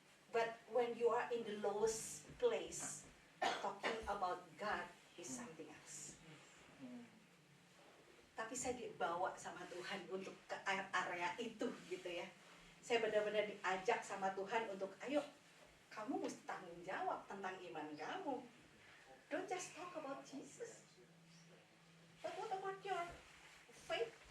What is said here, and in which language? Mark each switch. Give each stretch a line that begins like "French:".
English: But when you are in the lowest place, talking about God is something else.
Indonesian: Tapi saya dibawa sama Tuhan untuk ke area itu gitu ya. Saya benar-benar diajak sama Tuhan untuk, ayo, kamu mesti tanggung jawab tentang iman kamu.
English: Don't just talk about Jesus. But what about your faith?